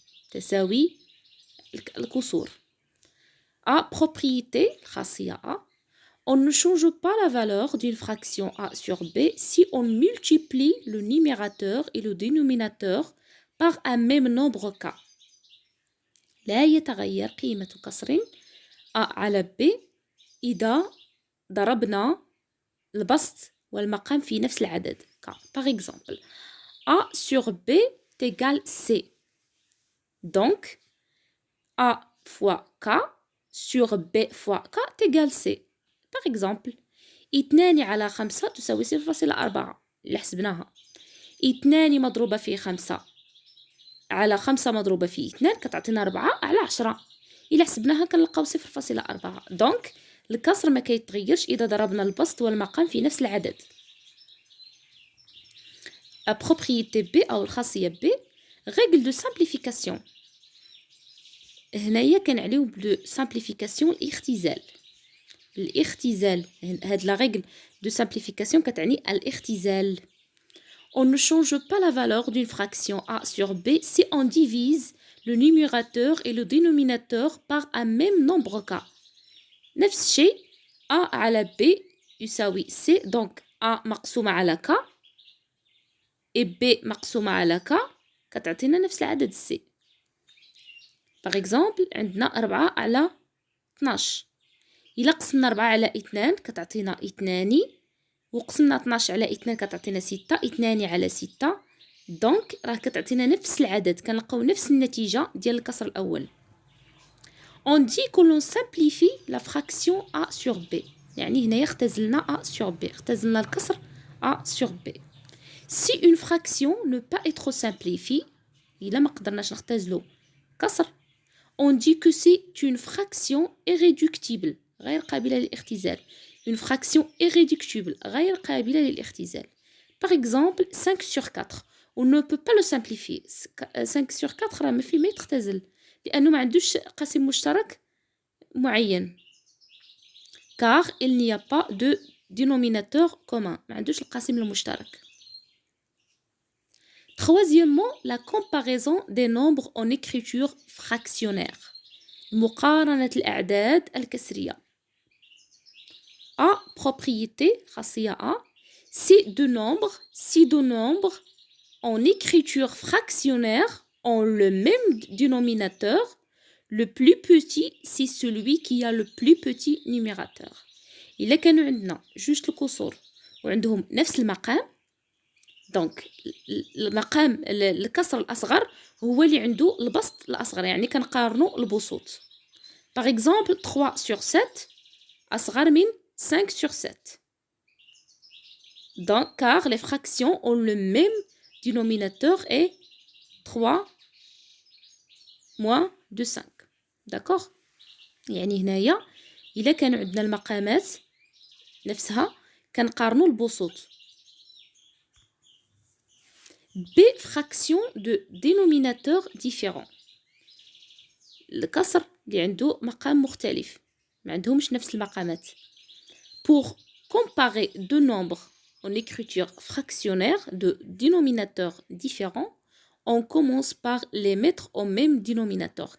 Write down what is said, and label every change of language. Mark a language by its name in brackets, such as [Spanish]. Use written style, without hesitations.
[Arabic] تساوي الكسور. A. [French] Propriété, خاصية A. On ne change pas la valeur d'une fraction A sur B si on multiplie le numérateur et le dénominateur par un même nombre K. [Arabic] لا يتغير قيمة كسر A على B إذا ضربنا البسط والمقام في نفس العدد K. [French] Par exemple, A sur B égale C. Donc, A fois K sur B fois K égale C. Par exemple, [Arabic] 2 على 5 تساوي 0.4 اللي حسبناها. 2 مضروبة في 5 على 5 مضروبة في 2 كتعطينا 4 على 10. إلا حسبناها كنلقاو 0.4. دونك الكسر ما كيتغيرش إذا ضربنا البسط والمقام في نفس العدد. [French] A propriété B [Arabic] أو الخاصية [French] B. Règle de simplification. [Arabic] هنايا كنعنيو بلو سامبليفيكاسيون الاختزال. هاد لا رègle de simplification كتعني الاختزال. [French] On ne change pas la valeur d'une fraction A sur B si on divise le numérateur et le dénominateur par un même nombre K. [Arabic] نفس الشيء A على B يساوي C. donc A مقسومة على K et B مقسومة على K كتعطينا نفس العدد C. [French] Par exemple, [Arabic] عندنا 4 على 12. إلا قسمنا 4 على 2 كتعطينا 2 وقسمنا 12 على 2 كتعطينا 6. 2 على 6 دونك راه كتعطينا نفس العدد كنلقاو نفس النتيجة ديال الكسر الأول. [French] On dit que l'on simplifie la fraction A sur B. [Arabic] يعني هنايا اختزلنا A sur B. اختزلنا الكسر A sur B. [French] Si une fraction ne peut pas être simplifiée [Arabic] إلا ما قدرناش نختزلو كسر [French] on dit que c'est une fraction irréductible [Arabic] غير قابلة للاختزال. [French] Une fraction irréductible [Arabic] غير قابلة للاختزال. [French] Par exemple, 5 sur 4. On ne peut pas le simplifier. [Arabic] 5 sur 4 راه ما يتختزل لأنه ما عندوش قاسم مشترك معين. [French] Car il n'y a pas de dénominateur commun. [Arabic] ما عندوش القاسم المشترك. [French] Troisièmement, la comparaison des nombres en écriture fractionnaire. [Arabic] مقارنة الأعداد الكسرية. A. [French] Propriété, خاصية A. Si deux nombres en écriture fractionnaire ont le même dénominateur, le plus petit, c'est celui qui a le plus petit numérateur. [Arabic] إلا كانوا عندنا جوج الكسور وعندهم نفس المقام دونك المقام الكسر الأصغر هو اللي عنده البسط الأصغر، يعني كنقارنوا البسوط. [French] Par exemple 3 sur 7 [Arabic] أصغر من [French] 5 sur 7. Donc, car les fractions ont le même dénominateur et 3 moins de 5. D'accord. [Arabic] يعني هنايا إلا كان عندنا المقامات نفسها كنقارنوا البسوط. [French] B fractions de dénominateurs différents. [Arabic] الكسر اللي عنده مقام مختلف ما عندهمش نفس المقامات. [French] Pour comparer deux nombres en écriture fractionnaire de dénominateurs différents, on commence par les mettre au même dénominateur.